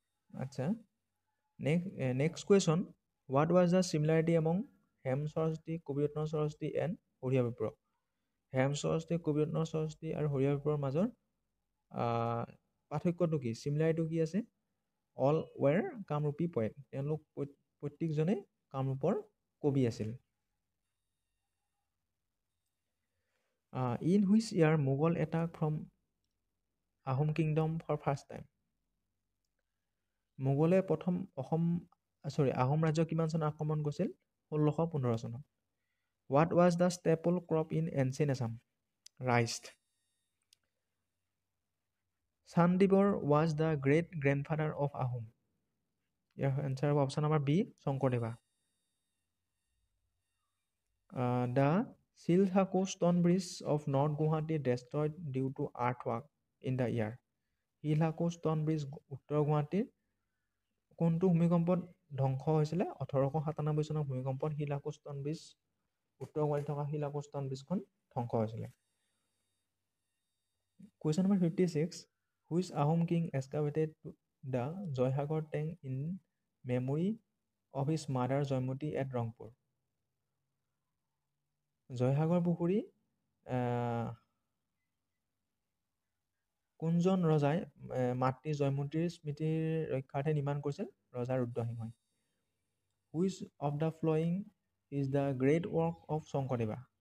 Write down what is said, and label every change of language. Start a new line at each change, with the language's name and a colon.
English: আচ্ছা, next question. What was the similarity among Hem Saraswati, Kabiratna Saraswati and Hariya Bipra?
Assamese: হেম সৰস্বতী, কবিৰত্ন সৰস্বতী আৰু হৰিয়া বিপ্ৰৰ মাজৰ পাৰ্থক্যটো কি? চিমিলাৰিটিটো কি আছে? অল ৱেৰ কামৰূপী পয়েট। তেওঁলোক প্ৰত্যেকজনে কামৰূপৰ কবি আছিল।
English: In which year Mughal attack from Ahom kingdom for first time?
Assamese: মোগলে প্ৰথম আহোম ৰাজ্য কিমান চনত আক্ৰমণ কৰিছিল? 1615 চনত।
English: What was the staple crop in ancient Assam? Rice. Chandibor was the great grandfather of Ahom. Your answer is option number B, Shonkodeva. The Silhaku stone bridge of North Guwahati destroyed due to earthquake in the year.
Assamese: Silhaku stone bridge উত্তৰ গুৱাহাটীৰ কোনটো ভূমিকম্পত ধ্বংস হৈছিলে? 1897 চনৰ ভূমিকম্পত শিলাকু stone bridge, উত্তৰ গুৱাহাটীত থকা শিলাকু ষ্টন ব্ৰিজখন ধ্বংস হৈছিলে।
English: Question number 56. Which Ahom king excavated the Joysagar tank in memory of his mother Joymoti at Rangpur?
Assamese: Joysagar পুখুৰী কোনজন ৰজাই মাতৃ জয়মতীৰ স্মৃতিৰ ৰক্ষাৰ্থে নিৰ্মাণ কৰিছিল? ৰজা ৰুদ্ৰসিংহই।
English: Which of the following is the great work of Sankardeva?